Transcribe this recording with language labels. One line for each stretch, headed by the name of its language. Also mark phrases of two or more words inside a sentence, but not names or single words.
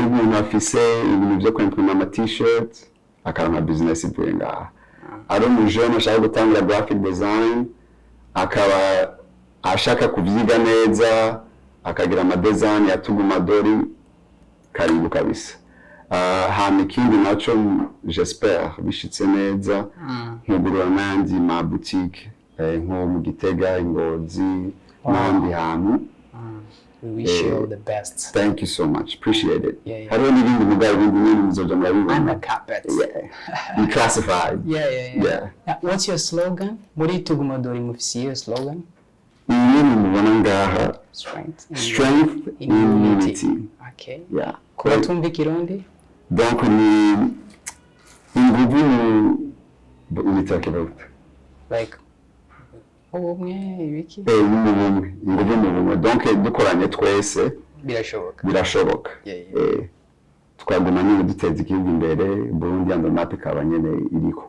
Rundi: umuntu afise ibintu byo kwimprima ama t-shirt akaronka business ivuye ngaha ari umujene ashaka gutangira
English: graphic design
Rundi: akaba ashaka kuvyiga neza akagira ama design ya Tuguma Dori
Swahili: karibu kabisa
Rundi: hama ikindi naco j'espère bishitse neza nkugurura nandi ma boutique nko mu Gitega Ingozi n'andi hantu
English: we wish you all the best thank you so much appreciate it
Rundi: hariho n'ibindi mugabo ibindi nyine muzoja murabibona
English: under carpet classified what's your slogan
Rundi: muri Tuguma Dori mufise
English: your slogan
Rundi: nyine mubona ngaha
English: strength in unity
Rundi: okay kuba tumva ikirundi donc ni inguvu unitake like ubumwe ibiki inguvu mu bumwe donc dukoranye twese birashoboka twaguma nyine duteza igihugu imbere Burundi and map ikaba nyine iriko